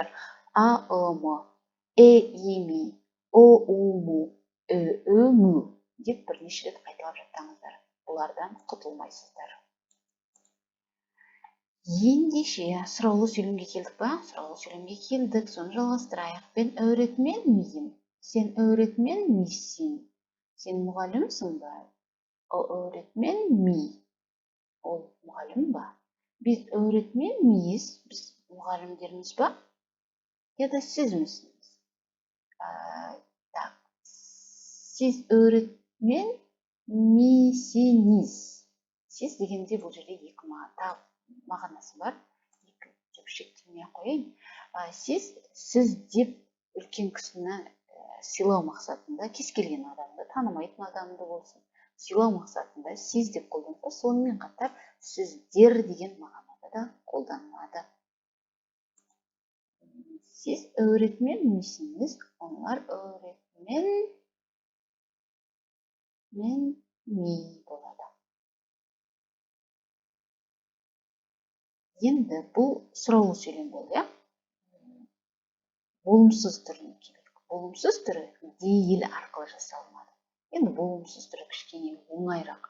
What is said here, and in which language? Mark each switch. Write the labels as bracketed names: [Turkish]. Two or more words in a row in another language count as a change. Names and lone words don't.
[Kazakh] А, М, Ми, Му, Му деп бірнеше рет қайталап жаттаңыздар. Бұлардан құтылмайсыздар. Ендеше сұраулы сөйлемге келдік па? Сұраулы сөйлемге келдік. Соны жалғастырайық. Мен [Turkish] öğretmen miyim? [Kazakh] Сен [Turkish] öğretmen misin? [Kazakh] Сен мұғалімсің ба? [Turkish] O öğretmen mi? [Kazakh] Ол мұғалім ба? [Turkish] Biz öğretmen miyiz? [Kazakh] Biz мұғалімдерміз ба? [Turkish] Ya da siz misiniz? Так. Siz öğretmen misiniz? [Kazakh] Siz дегенде бұл жерде екі мағынасы бар. Екі деп шектемей қояйын. Сіз деп үлкен кісіні сыйлау мақсатында, кез келген адамды, танымайтын адамды болсын, сыйлау мақсатында сіз деп қолданса, сонымен қатар сіздер деген мағынада да қолданылады. [Turkish] Siz öğretmen misiniz? Onlar öğretmen mi болады. [Kazakh] Енді бұл сұраулы сөйлем болды, болымсыз түріне келдік. Болымсыз түрі дейіл арқылы жасалынады. Енді болымсыз түрі кішкене оңайырақ.